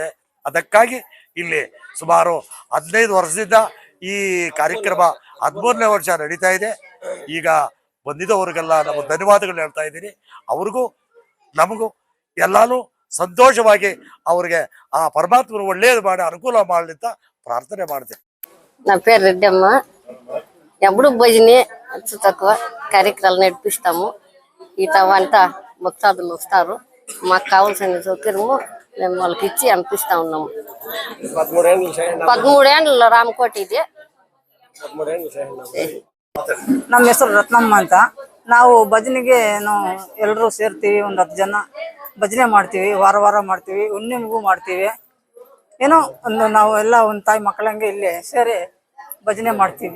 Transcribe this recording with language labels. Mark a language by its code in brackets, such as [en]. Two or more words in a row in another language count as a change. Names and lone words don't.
[kn] ಅದಕ್ಕಾಗಿ ಇಲ್ಲಿ ಸುಮಾರು 15 ವರ್ಷದಿಂದ ಈ ಕಾರ್ಯಕ್ರಮ 13ನೇ ವರ್ಷ ನಡೀತಾ ಇದೆ. ಈಗ ಬಂದಿದ್ದವರಿಗೆಲ್ಲ ನಾವು ಧನ್ಯವಾದಗಳು ಹೇಳ್ತಾ ಇದ್ದೀನಿ. ಅವ್ರಿಗೂ ನಮಗೂ ಎಲ್ಲಾನು ಸಂತೋಷವಾಗಿ ಅವ್ರಿಗೆ ಆ ಪರಮಾತ್ಮರು ಒಳ್ಳೇದು ಮಾಡಿ ಅನುಕೂಲ ಮಾಡಲಿ ಅಂತ ಪ್ರಾರ್ಥನೆ ಮಾಡ್ತೇನೆ. [te] నా పేరు రెడ్డమ్మ. ఎప్పుడు భజనే తక్కువ కార్యక్రమాలు నడిపిస్తాము. ఈ వంట భక్తాదులు వస్తారు. మాకు కావాల్సిన సౌకర్యము మేము వాళ్ళకి ఇచ్చి అనిపిస్తా ఉన్నాము. 13 ఏళ్ళు రామకోట ಇದೆ. [kn] ನಮ್ಮ ಹೆಸರು ರತ್ನಮ್ಮ ಅಂತ. ನಾವು ಭಜನೆಗೆ ಎಲ್ಲರೂ ಸೇರ್ತೀವಿ. ಒಂದು 10 ಜನ ಭಜನೆ ಮಾಡ್ತೀವಿ. ವಾರ ಮಾಡ್ತೀವಿ, ಹುಣ್ಣಿಮೆಗೂ ಮಾಡ್ತೀವಿ. ಏನೋ ಒಂದು ನಾವು ಎಲ್ಲ ಒಂದು ತಾಯಿ ಮಕ್ಕಳಂಗೆ ಇಲ್ಲಿ ಸೇರಿ ಭಜನೆ ಮಾಡ್ತೀವಿ.